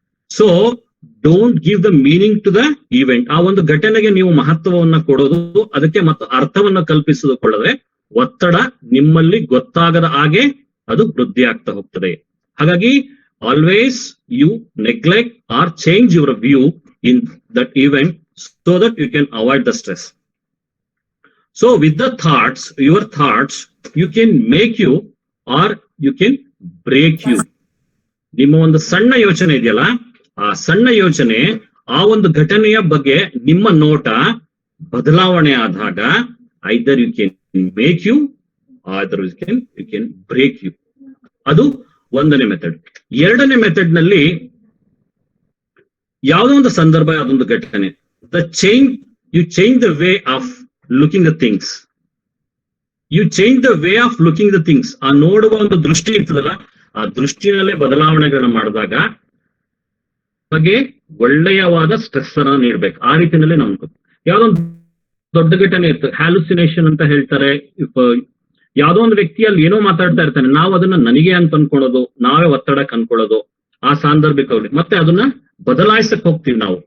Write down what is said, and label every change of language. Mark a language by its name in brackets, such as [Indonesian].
[English] So don't give the meaning to the event. [Kannada] ಆ ಒಂದು ಘಟನೆಗೆ ನೀವು ಮಹತ್ವವನ್ನ ಕೊಡೋದು, ಅದಕ್ಕೆ ಮತ್ತು ಅರ್ಥವನ್ನ ಕಲ್ಪಿಸಿಕೊಳ್ಳದೆ ಒತ್ತಡ ನಿಮ್ಮಲ್ಲಿ ಗೊತ್ತಾಗದ ಹಾಗೆ ಅದು ವೃದ್ಧಿ ಆಗ್ತಾ ಹೋಗ್ತದೆ. ಹಾಗಾಗಿ [English] Always you neglect or change your view in that event so that you can avoid the stress. So with the thoughts, your thoughts, you can make you or you can break you. [Kannada] ನಿಮ್ಮ ಒಂದು ಸಣ್ಣ ಯೋಚನೆ ಇದೆಯಲ್ಲ, ಆ ಸಣ್ಣ ಯೋಚನೆ, ಆ ಒಂದು ಘಟನೆಯ ಬಗ್ಗೆ ನಿಮ್ಮ ನೋಟ ಬದಲಾವಣೆ ಆದಾಗ [English] either you can make you or you can break you. [Kannada] ಅದು ಒಂದನೇ ಮೆಥಡ್. ಎರಡನೇ ಮೆಥಡ್ ನಲ್ಲಿ ಯಾವುದೋ ಒಂದು ಸಂದರ್ಭ, ಅದೊಂದು ಘಟನೆ, [English] you change the way of looking the things. You change the way of looking the things. [Kannada] ಆ ನೋಡುವ ಒಂದು ದೃಷ್ಟಿ ಇರ್ತದಲ್ಲ, ಆ ದೃಷ್ಟಿನಲ್ಲೇ ಬದಲಾವಣೆಗಳನ್ನ ಮಾಡಿದಾಗ ಬಗ್ಗೆ ಒಳ್ಳೆಯವಾದ ಸ್ಟ್ರೆಸ್ ಅನ್ನ ನೀಡ್ಬೇಕು. ಆ ರೀತಿಯಲ್ಲಿ ನಾವು ಯಾವ್ದೋ ಒಂದು ದೊಡ್ಡ ಘಟನೆ ಇರ್ತದೆ, ಹ್ಯಾಲುಸಿನೇಷನ್ ಅಂತ ಹೇಳ್ತಾರೆ. ಯಾವ್ದೋ ಒಂದು ವ್ಯಕ್ತಿಯಲ್ಲಿ ಏನೋ ಮಾತಾಡ್ತಾ ಇರ್ತಾನೆ, ನಾವು ಅದನ್ನ ನನಗೆ ಅಂತ ಅನ್ಕೊಳ್ಳೋದು, ನಾವೇ ಒತ್ತಡಕ್ಕೆ ಅನ್ಕೊಳ್ಳೋದು ಆ ಸಾಂದರ್ಭಿಕವಾಗಿ, ಮತ್ತೆ ಅದನ್ನ ಬದಲಾಯಿಸಕ್ ಹೋಗ್ತೀವಿ ನಾವು.